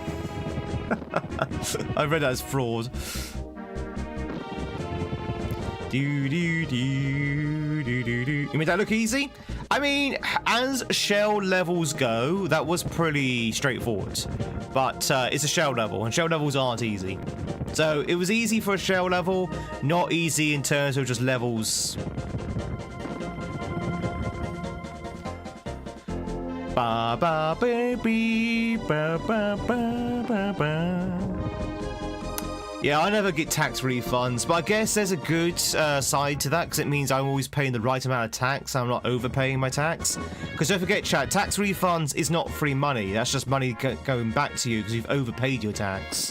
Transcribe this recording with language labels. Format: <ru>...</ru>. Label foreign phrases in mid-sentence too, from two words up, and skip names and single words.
<en>I read that as fraud. Do do do do do do. You made that look easy? I mean, as shell levels go, that was pretty straightforward. But it's a shell level, and shell levels aren't easy. So it was easy for a shell level, not easy in terms of just levels. Ba ba baby, ba ba ba ba ba. Yeah, I never get tax refunds, but I guess there's a good side to that, because it means I'm always paying the right amount of tax. I'm not overpaying my tax. Because don't forget, chat, tax refunds is not free money. That's just money going back to you because you've overpaid your tax.</en>